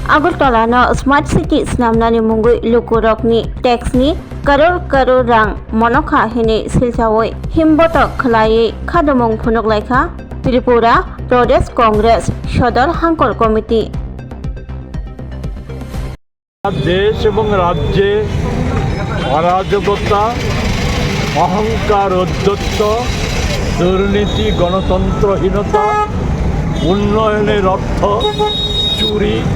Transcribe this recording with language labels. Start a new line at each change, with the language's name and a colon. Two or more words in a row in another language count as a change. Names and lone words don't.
Kok Borok: Agartala Smart City Snamnani Mungui Lukurokni Taxni Karor Rang Monokha Hini Silchawoi Himbotok Khlaye Khadamong Phunok Laikha Tripura Pradesh Congress Shodor Hankol Committee
Bangla: দেশ এবং রাজ্যে অরাজকতা, অহংকার, ঔদ্ধত্য, দুর্নীতি, গণতন্ত্রহীনতা, উন্নয়নের অর্থ চুরি,